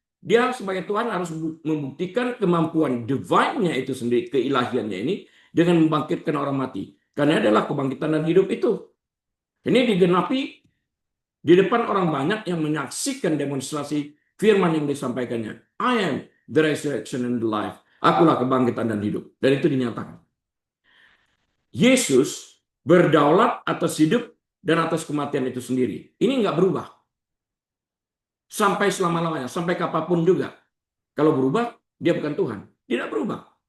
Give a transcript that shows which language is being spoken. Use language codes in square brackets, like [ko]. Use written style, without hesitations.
[id] Dia sebagai Tuhan harus membuktikan kemampuan divine-nya itu sendiri, keilahiannya ini, dengan membangkitkan orang mati. Karena adalah kebangkitan dan hidup itu. Ini digenapi di depan orang banyak yang menyaksikan demonstrasi firman yang disampaikannya. [en] I am the resurrection and the life. [id] Akulah kebangkitan dan hidup. Dan itu dinyatakan. Yesus berdaulat atas hidup dan atas kematian itu sendiri. Ini nggak berubah. Sampai selama-lamanya, sampai kapanpun juga. Kalau berubah, dia bukan Tuhan. Tidak berubah.